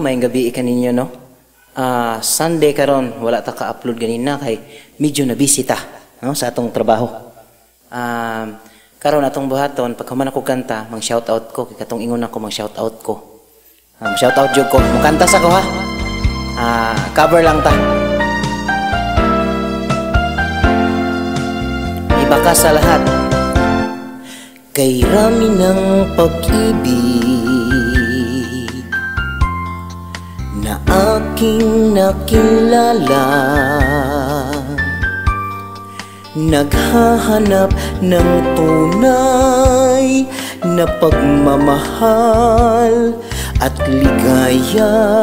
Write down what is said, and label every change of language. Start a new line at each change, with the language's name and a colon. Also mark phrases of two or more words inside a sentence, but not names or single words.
Cebuano: Maayong gabi kaninyo, no? Ah, Sunday karon, wala ta ka-upload ganina kay medyo na busy ta, no? Sa atong trabaho. Ah, karon atong buhaton, pag human ako kanta, mang-shoutout ko, kay katong ingon ako, mang-shoutout ko. Ah, mang-shoutout jud ko. Mukanta sa ko, ha? Ah, cover lang ta.
Filipino: Iba ka sa lahat. Kay rami ng pag-ibig na aking nakilala, naghahanap ng tunay na pagmamahal at ligaya.